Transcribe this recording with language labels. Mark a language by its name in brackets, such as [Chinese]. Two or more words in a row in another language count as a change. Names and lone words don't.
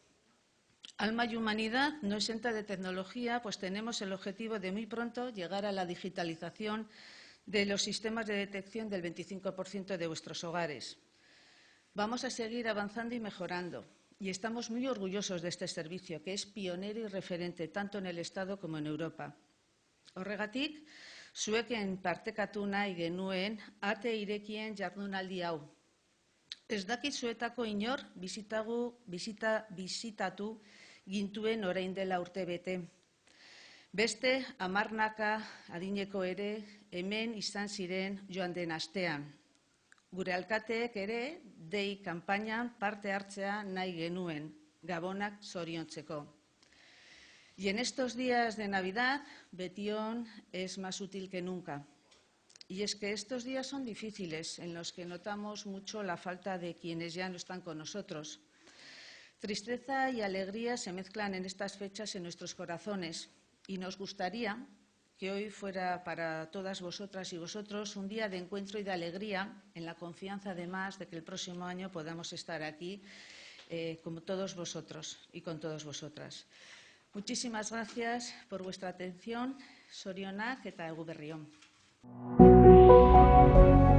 [Spanish] Alma y humanidad no exenta de tecnología, pues tenemos el objetivo de muy pronto llegar a la digitalización de los sistemas de detección del 25% de vuestros hogares. Vamos a seguir avanzando y mejorando. Y estamos muy orgullosos de este servicio, que es pionero y referente tanto en el Estado como en Europa. [Basque] Horregatik, zueken partekatu nahi genuen ate irekien jardunaldi hau. Ez dakit zuetako inor bisitatu gintuen orain dela urtebete. Beste 10 adineko ere hemen izan ziren joan den astean. Gure alkateek ere dei kanpainan parte hartzea nahi genuen, gabonak zoriontzeko. [Spanish] Y en estos días de Navidad, Betion es más útil que nunca. Y es que estos días son difíciles, en los que notamos mucho la falta de quienes ya no están con nosotros. Tristeza y alegría se mezclan en estas fechas en nuestros corazones y nos gustaría que hoy fuera para todas vosotras y vosotros un día de encuentro y de alegría, en la confianza además de que el próximo año podamos estar aquí como todos vosotros y con todas vosotras. Muchísimas gracias por vuestra atención. [Basque] Zorionak eta egu berri on.